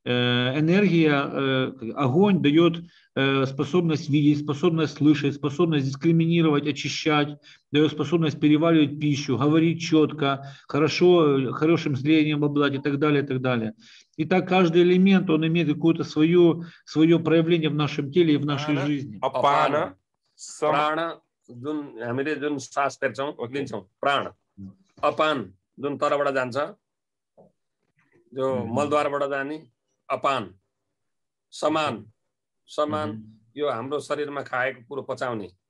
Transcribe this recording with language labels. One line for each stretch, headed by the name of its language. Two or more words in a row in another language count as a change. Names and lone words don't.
Russian: Энергия, огонь дает способность видеть, способность слышать, способность дискриминировать, очищать, дает способность переваривать пищу, говорить четко, хорошим зрением обладать и так далее, и так далее. И так каждый элемент, он имеет какое-то свое проявление в нашем теле и в нашей жизни.
Nepali: अपान प्राण जुन हामीले जुन सास फेर्छौं लिन्छौं प्राण अपान जुन तरबाट जान्छ जो मलद्वारबाट जाने अपान समान समान यो हाम्रो शरीरमा खाएको कुरो पचाउने